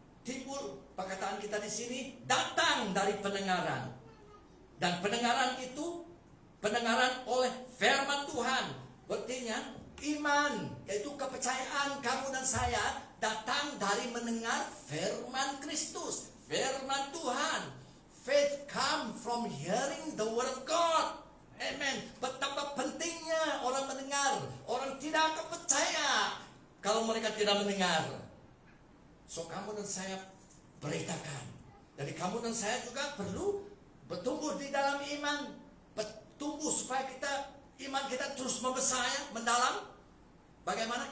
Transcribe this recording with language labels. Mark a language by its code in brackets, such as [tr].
[id] Timbul, perkataan kita di sini, datang dari pendengaran. Dan pendengaran itu pendengaran oleh firman Tuhan. Berarti iman, yaitu kepercayaan kamu dan saya, datang dari mendengar firman Kristus, firman Tuhan. [en] Faith come from hearing the word of God. Amen. [id] Betapa pentingnya orang mendengar. Orang tidak akan percaya kalau mereka tidak mendengar. So kamu dan saya beritakan. Jadi kamu dan saya juga perlu bertumbuh di dalam iman. Bertumbuh supaya iman kita terus membesar, mendalam. Bagaimana?